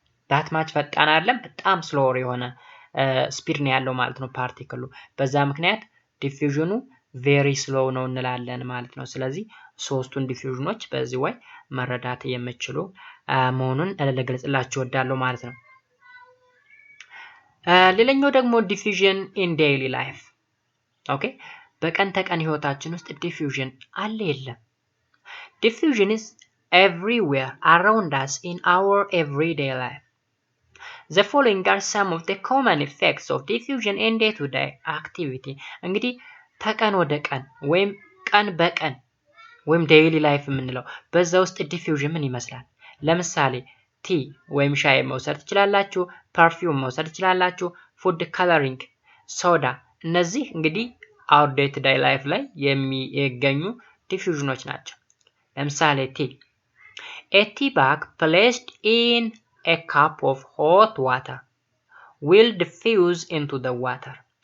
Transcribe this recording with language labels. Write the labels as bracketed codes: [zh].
[am] ዳት ማች ፈጣን አይደለም፣ በጣም ስሎወር የሆነ ስፒድ ነው ያለው ማለት ነው ፓርቲክሉ። በዛ ምክንያት ዲፊውዥኑ ቬሪ ስሎው ነው እንላለን ማለት ነው። ስለዚህ ሶስቱን ዲፊውዥኖች በዚህ ወይ መረዳት የምችሉ መሆኑን ልገልጽላችሁ እወዳለሁ ማለት ነው። ሌላኛው ደግሞ [en] diffusion in daily life። [am] ኦኬ፣ በቀን ተቀን ህይወታችን ውስጥ diffusion አለ የለም? [en] Diffusion is everywhere around us in our everyday life. The following are some of the common effects of diffusion in day-to-day activity. [am] እንግዲህ ተቀን ወደ ቀን ወይም ቀን በቀን ወይም daily life የምንለው በዛ ውስጥ diffusion ምን ይመስላል? ለምሳሌ ቲ ወይም ሻይ መውሰድ ትችላላችሁ፣ ፐርፊውም መውሰድ ትችላላችሁ፣ ፉድ ከለሪንግ፣ ሶዳ። እነዚህ እንግዲህ [en] our day-to-day life [am] ላይ የሚገኙ ዲፊውዥኖች ናቸው። ለምሳሌ ቲ [en] a tea bag placed in a cup of hot water will diffuse into the water.